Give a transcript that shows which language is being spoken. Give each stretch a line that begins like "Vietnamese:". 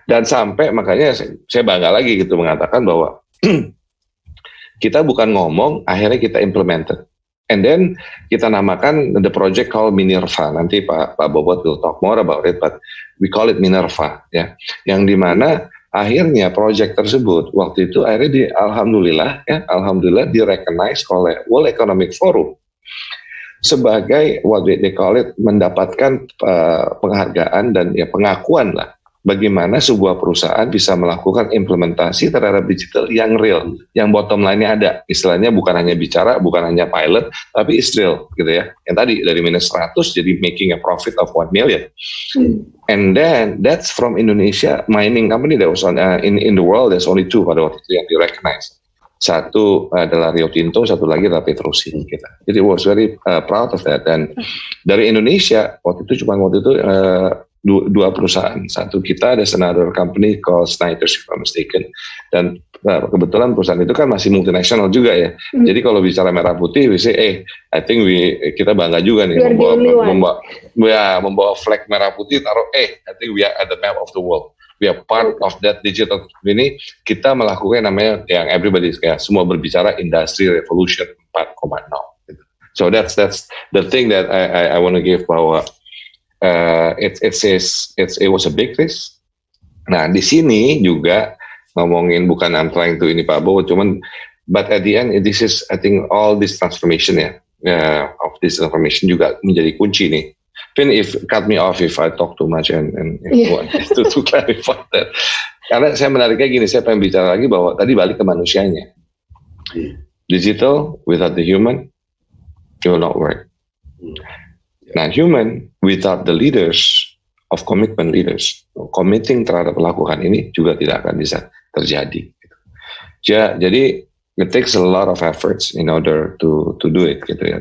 Indonesian: Dan sampai makanya saya bangga lagi gitu mengatakan bahwa kita bukan ngomong, akhirnya kita implemented.
English: And then
Indonesian: kita namakan
English: the project called Minerva. Nanti Pak Bobot will talk more about it, but we call it Minerva, ya.
Indonesian: Yang dimana akhirnya project tersebut waktu itu akhirnya alhamdulillah di-recognize oleh World Economic Forum sebagai
English: what they call it
Indonesian: mendapatkan penghargaan dan ya pengakuan lah. Bagaimana sebuah perusahaan bisa melakukan implementasi terhadap digital yang real, yang bottom line-nya ada. Istilahnya bukan hanya bicara, bukan hanya pilot, tapi
English: it's real,
Indonesian: gitu ya. Yang tadi dari minus 100 jadi
English: making a profit of 1 million. And then that's from Indonesia mining company that was on in the world. There's only 2
Indonesian: pada waktu itu yang di-recognize. Satu adalah Rio Tinto, satu lagi adalah Petrosi kita.
English: Jadi was very proud of that.
Indonesian: Dan dari Indonesia waktu itu dua perusahaan. Satu kita ada
English: another company called Snyder's if I'm mistaken.
Indonesian: Dan kebetulan perusahaan itu kan masih multinasional juga ya. Jadi kalau bicara merah putih,
English: we say, I think
Indonesian: kita bangga juga nih membawa flag merah putih.
English: Taruh, I think we are at the map of the world. We are part of that digital ini.
Indonesian: Kita melakukan namanya yang everybody kayak semua berbicara industry revolution 4.0.
English: So that's the thing that I want to give bahwa it was a big risk.
Indonesian: Nah di sini juga ngomongin bukan
English: I'm trying to
Indonesian: ini Pak Bo, cuman
English: but at the end this is I think all this transformation of this transformation
Indonesian: juga menjadi kunci nih.
English: Finn, cut me off if I talk too much and want to clarify that.
Indonesian: Karena saya menariknya gini, saya pengen bicara lagi bahwa tadi balik ke manusianya.
English: Digital without the human, it will not work.
Indonesian: Nah,
English: human without the leaders of commitment leaders, committing
Indonesian: terhadap melakukan ini juga tidak akan bisa terjadi.
English: Jadi it takes a lot of efforts in order to do it gitu ya.